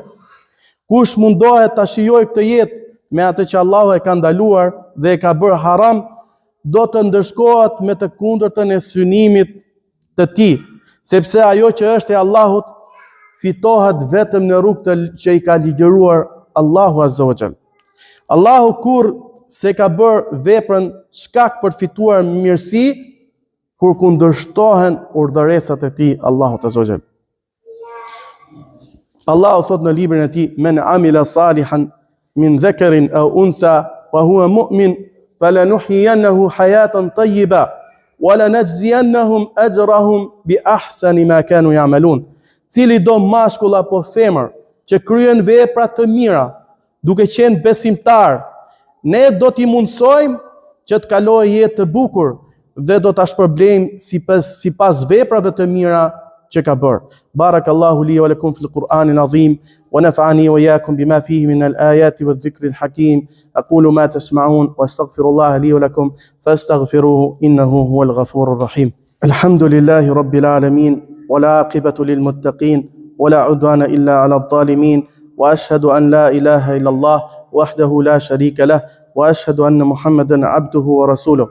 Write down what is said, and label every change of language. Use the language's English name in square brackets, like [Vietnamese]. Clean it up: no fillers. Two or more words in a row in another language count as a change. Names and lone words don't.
[Albanian] Kush mundohet ta shijojë këtë jetë me atë që Allahu e ka ndaluar dhe e ka bërë haram, do të ndërshkohet me të kundërtën e synimit të tij, sepse ajo që është e Allahut fitohet vetëm në rrugë që i ka ligjëruar Allahu [Arabic] عز وجل. [Albanian] Allahu kur se ka bërë veprën shkak për të fituar mirësi, kur kundërshtohen urdhëresat e tij Allahut [Arabic] عز وجل. [Albanian] Allahu thot në librin e tij: [Arabic] "من عمل صالحا من ذكر أو أنثى وهو مؤمن فلنحيينه حياة طيبة ولنجزينهم أجرهم بأحسن ما كانوا يعملون." [Albanian] Cili do mashkull apo femër që kryen vepra të mira, duke qenë besimtar, ne do t'i mundsojmë që të kalojë jetë të bukur dhe do ta shpërblejmë sipas veprave të mira që ka bërë. [Arabic] بارك الله لي ولكم في القرآن العظيم ونفعني وإياكم بما فيه من الآيات والذكر الحكيم. أقول ما تسمعون وأستغفر الله لي ولكم فاستغفروه إنه هو الغفور الرحيم. الحمد لله رب العالمين والعاقبة للمتقين ولا عدوان إلا على الظالمين وأشهد أن لا إله إلا الله وحده لا شريك له وأشهد أن محمدا عبده ورسوله.